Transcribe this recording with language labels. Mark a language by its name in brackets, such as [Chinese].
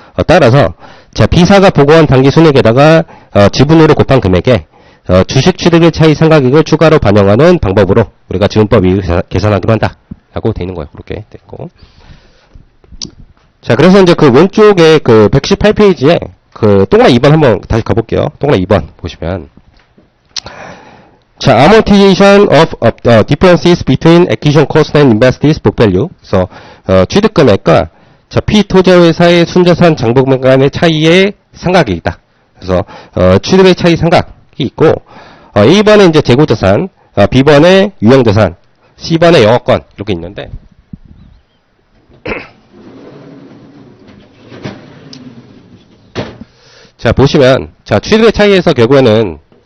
[Korean] 따라서 자, B사가 보고한 당기순이익에다가 지분율을 곱한 금액에 주식 취득의 차이 상가액을 추가로 반영하는 방법으로 우리가 지분법 이익을 계산하기로 한다 라고 돼 있는 거예요. 그렇게 돼 있고. 자, 그래서 이제 그 왼쪽에 그 118페이지에 그 동그라미 2번 한번 다시 가볼게요. 동그라미 2번 보시면, [English] 자, amortization of differences between acquisition cost and invested book value. [Korean] 그래서 취득금액과 자, P투자회사의 순자산 장부금액 간의 차이의 상각이다. 그래서 취득의 차이 상각이 있고, A번에 이제 재고자산, B번에 유형자산, C번에 영업권 이렇게 있는데, 자, 보시면, 자, 취득의 차이에서 결국에는,